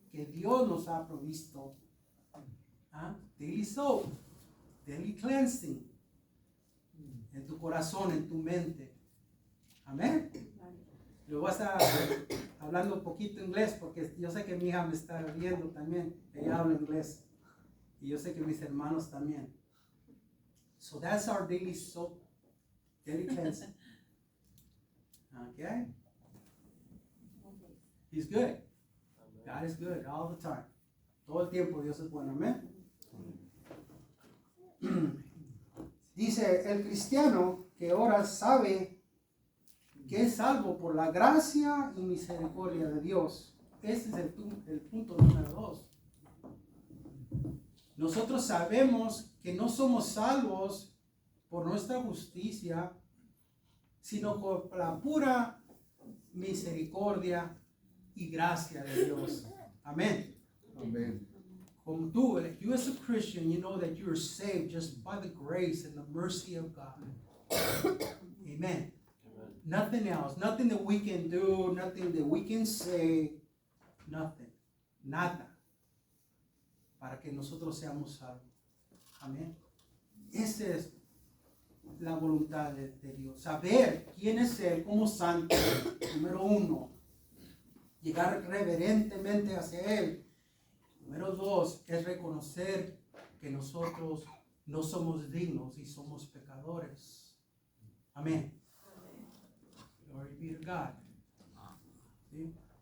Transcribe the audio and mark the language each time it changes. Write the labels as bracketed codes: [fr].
[es] Que Dios nos ha provisto. [en] Daily soap, daily cleansing, [es] en tu corazón, en tu mente. Amén. Yo voy a estar hablando un poquito inglés porque yo sé que mi hija me está viendo también. Ella habla inglés. Y yo sé que mis hermanos también. [en] So that's our daily soap, daily cleansing. Okay? He's good. God is good all the time. [es] Todo el tiempo Dios es bueno. Amén. Dice: el cristiano que ora sabe que es salvo por la gracia y misericordia de Dios. Ese es el punto número 2. Nosotros sabemos que no somos salvos por nuestra justicia, sino por la pura misericordia y gracia de Dios. Amén. Amén. Como tú, [en] you as a Christian, you know that you are saved just by the grace and the mercy of God. Amen. Nothing else, nothing that we can do, nothing that we can say, nothing. [es] nada para que nosotros seamos salvos. Amén. Esa es la voluntad de Dios. Saber quién es Él como santo, número uno. Llegar reverentemente hacia Él. Número dos, es reconocer que nosotros no somos dignos y somos pecadores. Amén. [en] Glory be to God. [es] ¿Sí?